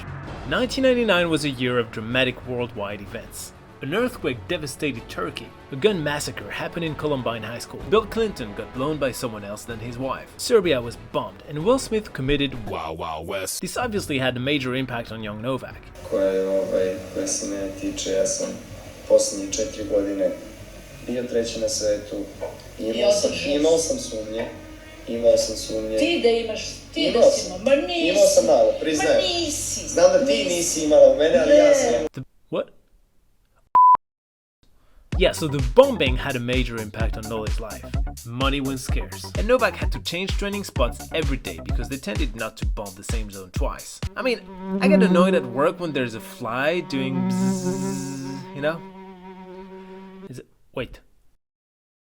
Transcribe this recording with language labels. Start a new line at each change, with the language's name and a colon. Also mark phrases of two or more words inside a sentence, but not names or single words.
English: 1999 was a year of dramatic worldwide events. An earthquake devastated Turkey. A gun massacre happened in Columbine High School. Bill Clinton got blown by someone else than his wife. Serbia was bombed, and Will Smith committed Wild Wild West. This obviously had a major impact on young Novak.
Serbian: Koje se mene tiče, ja sam posljednje 4 godine bio treći na svetu. Imao sam sumnje. Ti da imaš, ti da si imao, ma nisi. Imao sam malo, priznajem. Ma nisi. Znam da ti nisi imala u mene, ali ja sam imao.
English: What? Yeah, so the bombing had a major impact on Nole's life. Money was scarce, and Novak had to change training spots every day because they tended not to bomb the same zone twice. I mean, I get annoyed at work when there's a fly doing bzzz, you know?